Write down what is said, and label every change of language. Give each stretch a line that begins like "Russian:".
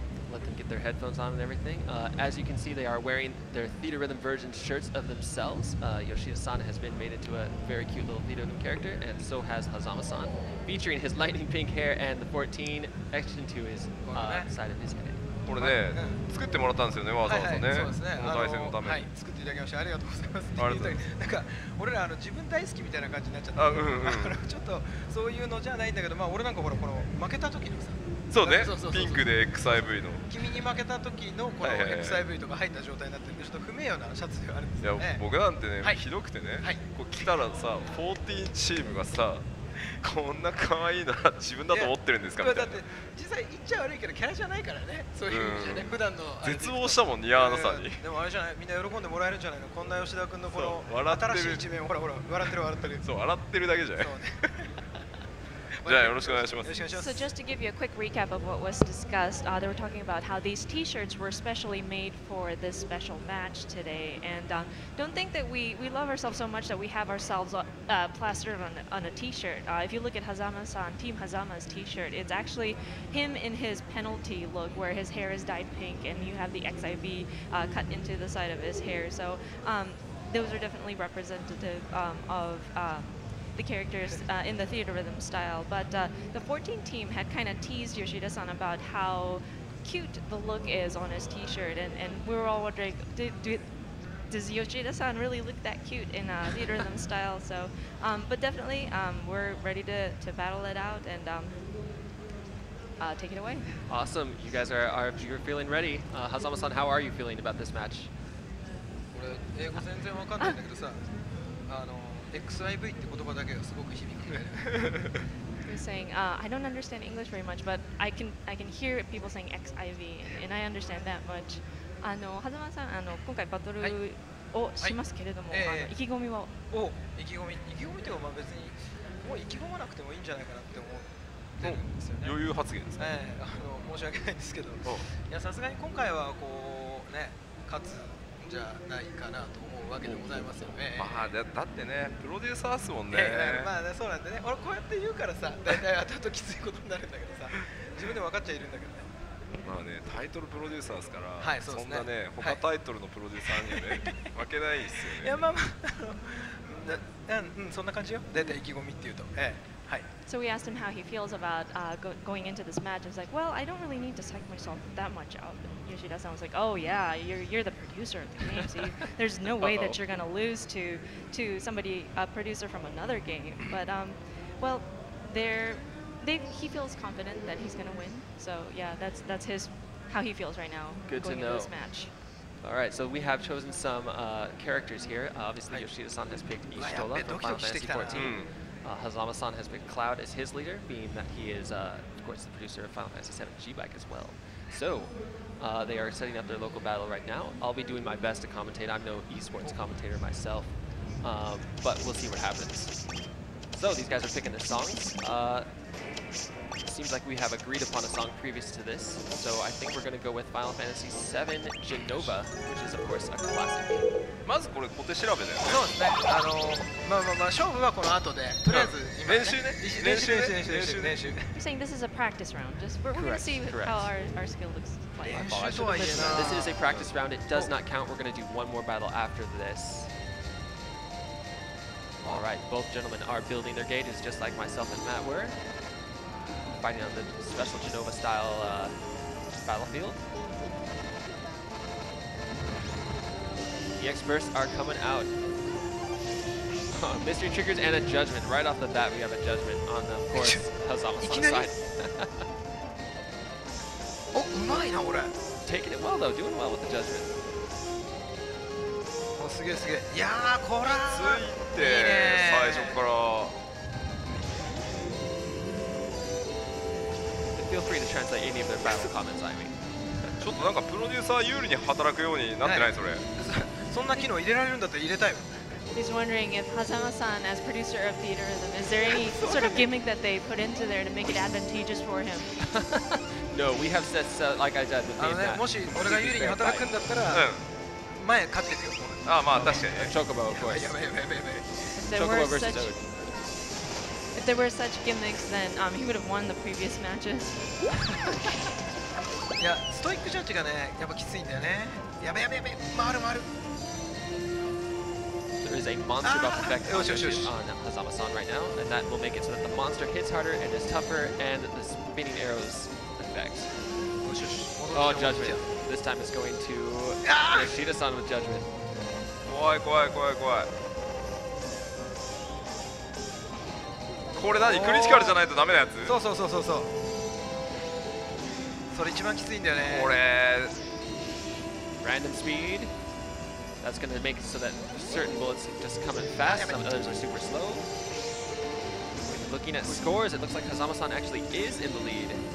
English: Let them get their headphones on and everything. As you can see, they are wearing their Theater Rhythm version shirts of themselves. Yoshida-san has been made into a very cute little Theater Rhythm character, and so has Hazama-san, featuring his lightning pink hair and the 14 etched into his side of his head.
Japanese: これね、作ってもらったんですよね、わざわざね。そうですね。この対戦のために。はい、作っていただきましてありがとうございます。ありがとうございます。なんか俺ら自分大好きみたいな感じになっちゃった。ちょっとそういうのじゃないんだけど、まあ俺なんかほらこの負けた時のさ。そうね。ピンクで XIV の。君に負けた時のこの XIV とか入った状態になってるんで、ちょっと不名誉なシャツではあるんですよね。いや僕なんてね、ひどくてね、こう来たらさ、14チームがさ。こんな可愛いのは自分だと思ってるんですかみたいな。だって実際言っちゃ悪いけどキャラじゃないからね。そういう意味じゃね、普段の絶望したもんニアーナさんに。でもあれじゃない、みんな喜んでもらえるんじゃないの。こんな吉田君のこの新しい一面をほらほら笑ってる笑ってる。そう笑ってるだけじゃない。じゃあよろしくお願いします。
English: So just to give you a quick recap of what was discussed, they were talking about how these T-shirts were specially made for this special match today, and don't think that we love ourselves so much that we have ourselves plastered on a T-shirt. If you look at Hazama-san, Team Hazama's T-shirt, it's actually him in his penalty look, where his hair is dyed pink, and you have the XIV cut into the side of his hair. So those are definitely representative of the characters in the Theater Rhythm style, but the 14 team had kind of teased Yoshida-san about how cute the look is on his T-shirt, and we were all wondering, does Yoshida-san really look that cute in Theater Rhythm style? So, but definitely we're ready to battle it out and take it away. Awesome, you guys you're feeling ready. Hazama-san, how are you feeling about this match?
Japanese: これ英語全然わかんないんだけどさ、XIV って言葉だけがすごく響くね。
English: He's saying, I don't understand English very much, but I can hear people saying XIV, and I understand that much.
Japanese: 狭間さん、今回バトルをしますけれども、意気込みは？意気込みっていうかまあ別にもう意気込まなくてもいいんじゃないかなって思ってるんですよね。余裕発言ですね。申し訳ないんですけど、いやさすがに今回はこうね勝つんじゃないかなと思うわけでございますよね。まあだってねプロデューサーっすもんね。まあねそうなんでね。俺こうやって言うからさ、大体後々きついことになるんだけどさ、自分で分かっちゃいるんだけどね。まあねタイトルプロデューサーですから、そんなね他タイトルのプロデューサーにはね負けないですよね。いやまあまあそんな感じよ。大体意気込みっていうと。
English: So we asked him how he feels about going into this match. I was like, well, I don't really need to psych myself that much out. And Yoshida-san was like, oh yeah, you're the producer of the game, so there's no way that you're gonna lose to somebody, a producer from another game. But well, he feels confident that he's gonna win. So yeah, that's how he feels right now. Good going to know. Into this match. All right, so we have chosen some characters here. Obviously, Yoshida-san has picked Ishitola from Final Fantasy XIV. Hazama-san has picked Cloud as his leader, being that he is, of course, the producer of Final Fantasy VII G-Bike as well. So, they are setting up their local battle right now. I'll be doing my best to commentate. I'm no esports commentator myself, but we'll see what happens. So, these guys are picking their songs. Seems like we have agreed upon a song previous to this, so I think we're going to go with Final Fantasy VII Genova, which is of course a classic.
Japanese: まずこれ小手調べだよね。そうですね。勝負はこの後で、とりあえず今ね。練習。
English: You're saying this is a practice round. Just we're going to see how our skill looks like. This is a practice round. It does not count. We're going to do one more battle after this. All right, both gentlemen are building their gauges just like myself and Matt were. Fighting on the special Genova style battlefield. EX bursts are coming out. Mystery triggers and a judgment. Right off the bat, we have a judgment on, of course, Hazama-san's side.
Japanese: Oh, うまいな俺。
English: Taking it well though, doing well with the judgment.
Japanese: おすげえすげえ。いやーこれついて最初から。
English: Feel free to translate any of their battle comments, I mean.
Japanese: ちょっとなんかプロデューサー有利に働くようになってないそれ。そんな機能入れられるんだったら入れたいよ。
English: He's wondering if Hazama-san, as producer of THEATRHYTHM, is there any sort of gimmick that they put into there to make it advantageous for him? No, we have said, like I said,
Japanese: もし俺が有利に働くんだったら前勝ってるよ。あ、まあ確かにね。
English: Chocobo, of course. Chocobo versus Ode. If there were such gimmicks, then he would have won the previous matches.
Japanese: いや、ストイックジャッジがね、やっぱきついんだよね。やべ。回る。
English: There is a monster buff effect on Hazama-san right now, and that will make it so that the monster hits harder and is tougher, and the spinning arrows effect. Oh, judgment. This time it's going to Yoshida-san with judgment.
Japanese: 怖い。これ何クリティカルじゃないとダメなやつ？そう。それ一番きついんだよね。これ
English: Random speed. That's going to make it so that certain bullets just come in fast, some others are super slow. Looking at scores, it looks like Hazama-san actually is in the lead.